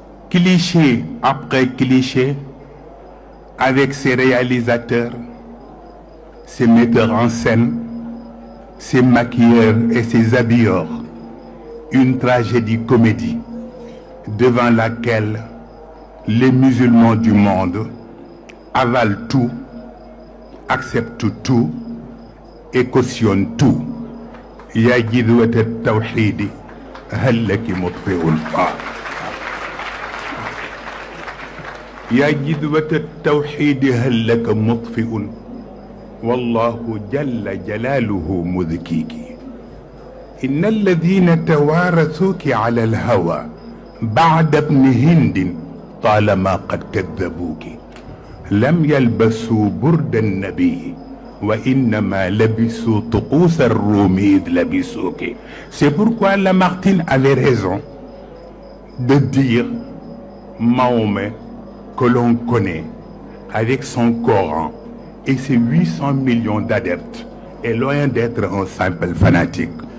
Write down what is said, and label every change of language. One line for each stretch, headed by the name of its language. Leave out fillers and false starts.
French: Cliché après cliché, avec ses réalisateurs, ses metteurs en scène, ses maquilleurs et ses habilleurs, une tragédie comédie devant laquelle les musulmans du monde avalent tout, acceptent tout et cautionnent tout.
Arabic: Ya jidwat at-tawhid hal laki mutfi'un يا جذوة التوحيد هل لك مطفئ والله جل جلاله مذكيك إن الذين توارثوك على الهوى بعد ابن هند طالما قد كذبوك لم يلبسوا برد النبي وإنما لبسوا طقوس الروم إذ لبسوك.
French: C'est pourquoi Lamartine avait raison de dire Mahomet que l'on connaît avec son Coran et ses 800 millions d'adeptes est loin d'être un simple fanatique.